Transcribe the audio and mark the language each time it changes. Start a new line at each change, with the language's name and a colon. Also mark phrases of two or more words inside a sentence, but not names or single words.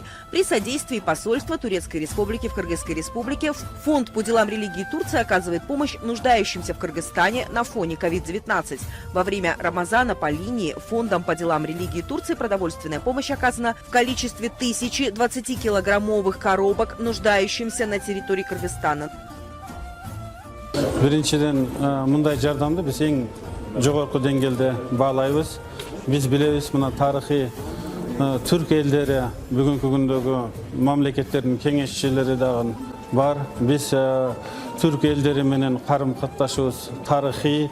Russian: При содействии посольства Турецкой Республики в Кыргызской Республике Фонд по делам религии Турции оказывает помощь нуждающимся в Кыргызстане на фоне COVID-19. Во время Рамазана по линии Фондом по делам религии Турции продовольственная помощь оказана в количестве 1020-килограммовых коробок нуждающимся на территории Кыргызстана.
Kyrgyz: Биринчиден, мындай жардамды биз эң жогорку деңгээлде баалайбыз. Биз билебиз, мына тарыхый түрк элдери бүгүнкү күндөгү мамлекеттердин кеңешчилери дагы бар. Биз түрк элдери менен карым катташыбыз тарыхый.